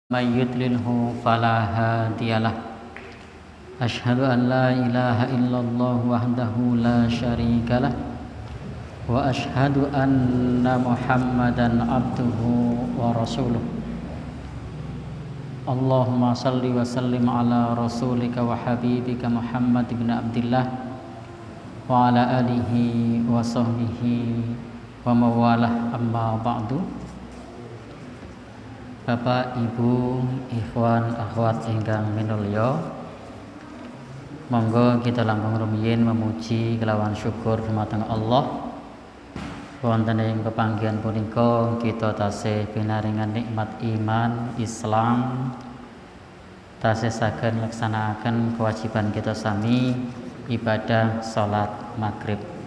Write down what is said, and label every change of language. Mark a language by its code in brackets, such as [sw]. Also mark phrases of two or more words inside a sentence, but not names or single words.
[ar] من يضلله فلا هادي له أشهد أن لا إله إلا الله وحده لا شريك له وأشهد أن محمدا عبده ورسوله اللهم صل وسلم على رسولك وحبيبك محمد بن عبد الله وعلى آله وصحبه ومن والاه أما بعد. [jv] Bapak, Ibu, ikhwan, akhwat ingkang minulya, monggo kita langkung rumiyin memuji kelawan syukur dumateng Allah. Wonten ing pepanggihan punika kita tasih pinaringan nikmat iman Islam, tasih saged nglaksanakaken kewajiban kita sami ibadah salat maghrib.